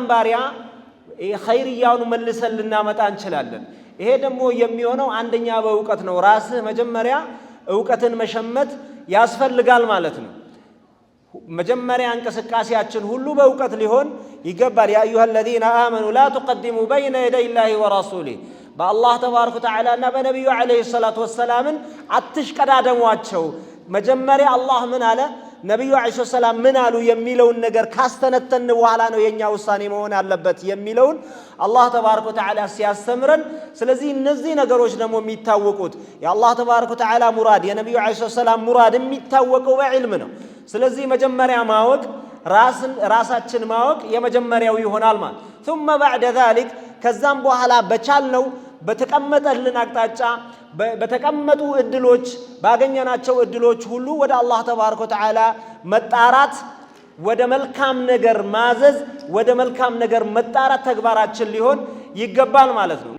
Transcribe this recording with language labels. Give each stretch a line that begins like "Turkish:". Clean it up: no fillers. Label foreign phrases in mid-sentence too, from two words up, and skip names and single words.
Amharic: ባሪያ ኸይርያውን መልሰን ልናመጣ እንችላለን ይሄ ደግሞ የሚሆነው አንደኛ በእውቀት ነው ራስህ መጀመሪያ እውቀትን መሸመት ያስፈልጋል ማለት ነው መጀመሪያ እንቅስቃሴያችን ሁሉ በእውቀት ሊሆን ይገባል
Arabic: يا أيها الذين آمنوا لا تقدموا بين يدي الله ورسوله
Amharic: በአላህ
Arabic: تبارك وتعالى
Amharic: እና በነብዩ
Arabic: عليه الصلاة والسلام
Amharic: አትሽቀዳደሟቸው መጀመሪያ አላህ ምን አለ ነብዩ
Arabic: عليه السلام
Amharic: ምን አሉ የሚለውን ነገር ካስተነተን በኋላ ነው የኛ ውሳኔ መሆን ያለበት የሚለውን አላህ
Arabic: تبارك وتعالى
Amharic: ሲያስተምረን ስለዚህ እነዚህ ነገሮች ደግሞ የሚታወቁት የአላህ
Arabic: تبارك وتعالى
Amharic: ሙራድ የነብዩ
Arabic: عليه السلام
Amharic: ሙራድ የሚታወቀው በዕልም ነው ስለዚህ መጀመሪያ ማወቅ ራሳችን ማወቅ የመጀመሪያው ይሆናል ማለት
Arabic: ثم بعد ذلك
Amharic: ከዛም በኋላ በቻልነው በተቀመጠልን አቅጣጫ በተቀመጡ እድሎች ባገኘናቸው እድሎች ሁሉ ወደ አላህ
Arabic: تبارك وتعالى
Amharic: መጣራት ወደ መልካም ነገር ማዘዝ ወደ መልካም ነገር መጣራት ተግባራችን ሊሆን ይገባል ማለት ነው